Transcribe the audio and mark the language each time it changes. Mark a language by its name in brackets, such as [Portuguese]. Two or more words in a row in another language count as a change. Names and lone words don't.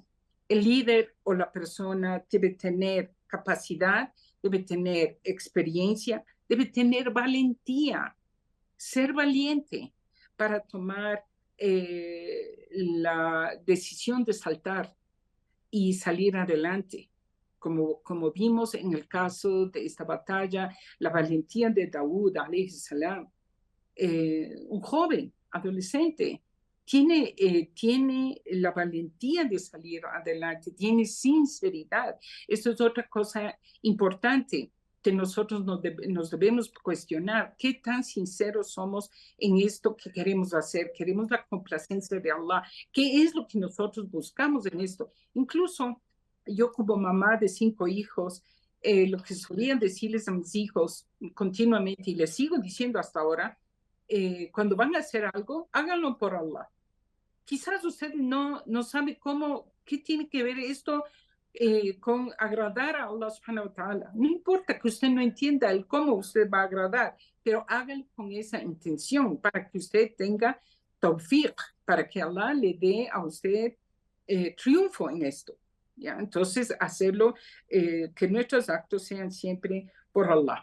[Spanish] El líder o la persona debe tener capacidad, debe tener experiencia, debe tener valentía, ser valiente para tomar la decisión de saltar y salir adelante. Como vimos en el caso de esta batalla, la valentía de Daud, [Arabic] عليه السلام, [Spanish] un joven, adolescente, tiene la valentía de salir adelante, tiene sinceridad. Esto es otra cosa importante que nosotros nos debemos cuestionar. ¿Qué tan sinceros somos en esto que queremos hacer? ¿Queremos la complacencia de Allah? ¿Qué es lo que nosotros buscamos en esto? Incluso yo como mamá de 5 hijos, lo que solía decirles a mis hijos continuamente, y les sigo diciendo hasta ahora, cuando van a hacer algo, háganlo por Allah. Quizás usted no sabe qué tiene que ver esto con agradar a Allah [Arabic] سبحانه وتعالى. [Spanish] No importa que usted no entienda el cómo usted va a agradar, pero hágalo con esa intención para que usted tenga tawfiq, para que Allah le dé a usted triunfo en esto. ¿Ya? Entonces, hacerlo, que nuestros actos sean siempre por Allah.